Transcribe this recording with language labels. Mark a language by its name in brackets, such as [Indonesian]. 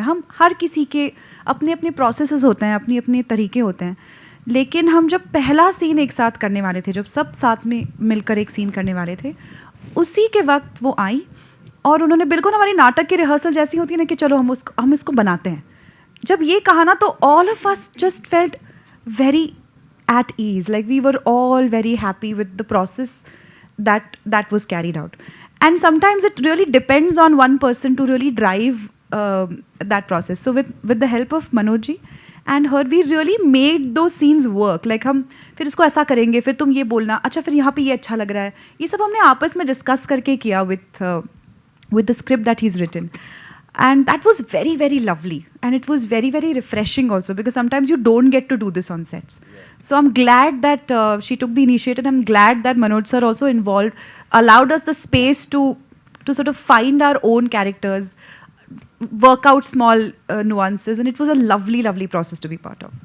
[Hindi] हम हर किसी के अपने अपने प्रोसेसेस होते हैं, अपनी अपने तरीके होते हैं. लेकिन हम जब पहला सीन एक साथ करने वाले थे, जब सब साथ में मिलकर एक सीन करने वाले थे, उसी के वक्त वो आई और उन्होंने बिल्कुल हमारी नाटक की रिहर्सल जैसी होती है ना कि चलो हम इसको बनाते हैं. जब ये कहा ना तो [English] All of us just felt very at ease, like we were all very happy with the process that was carried out. And sometimes it really depends on one person to really drive that process. So with the help of Manoj ji and her, we really made those scenes work. Like [Hindi] हम फिर इसको ऐसा करेंगे, फिर तुम ये बोलना, अच्छा फिर यहाँ पे ये अच्छा लग रहा है. ये सब हमने आपस में डिस्कस करके किया [English] with the script that he's written. And that was very, very lovely. And it was very, very refreshing also, because sometimes you don't get to do this on sets. So I'm glad that she took the initiative. I'm glad that Manoj sir also involved, allowed us the space to sort of find our own characters, work out small nuances. And it was a lovely, lovely process to be part of.